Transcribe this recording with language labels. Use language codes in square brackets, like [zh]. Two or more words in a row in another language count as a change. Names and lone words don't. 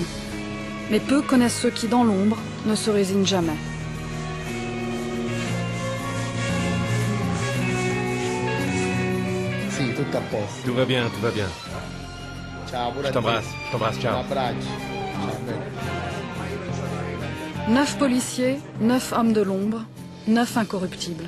[fr] Mais peu connaissent ceux qui, dans l'ombre, ne se résignent jamais. [it] Sì, tutto a posto. [fr] Tout va bien, tout va bien. [it] Ciao, pure [fr] Je [it] a te. [fr] t'embrasse, [it] ciao. Un abbraccio. Ciao, bene. [fr] 9 policiers, 9 hommes de l'ombre, 9 incorruptibles.